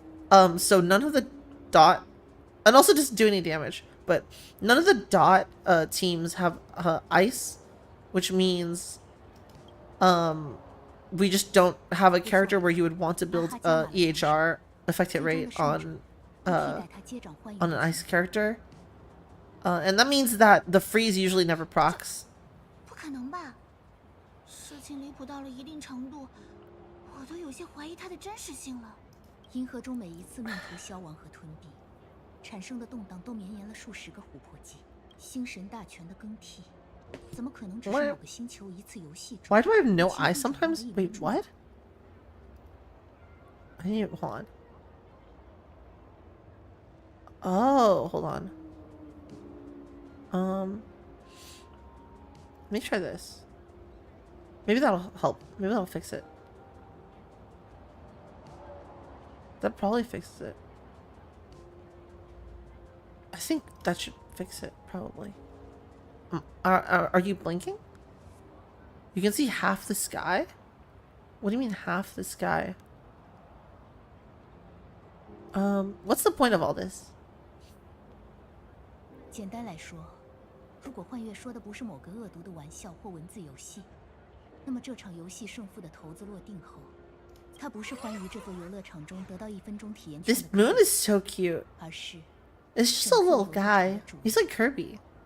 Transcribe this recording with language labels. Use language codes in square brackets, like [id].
[en] So none of the dot, and also doesn't do any damage, but none of the dot teams have ice, which means we just don't have a character where you would want to build EHR effect hit rate on an ice character, and that means that the freeze usually never procs. [zh] 不可能吧？事情离谱到了一定程度，我都有些怀疑它的真实性了。银河中每一次命途消亡和吞并，产生的动荡都绵延了数十个琥珀纪。星神大权的更替，怎么可能只是某个星球一次游戏中？ [en] Why do I have no eyes sometimes? Wait, what? I need hold on. Oh, hold on. Let me try this. Maybe that'll help. Maybe that'll fix it. That probably fixes it. I think that should fix it, probably. Are you blinking? You can see half the sky? What do you mean half the sky? What's the point of all this? [zh] 简单来说，如果幻月说的不是某个恶毒的玩笑或文字游戏，那么这场游戏胜负的骰子落定后，它不是欢于这座游乐场中得到1分钟体验券 [en] This [zh] 的 [en] moon is so cute. [zh] 而是 [en] It's just a little guy. He's like Kirby.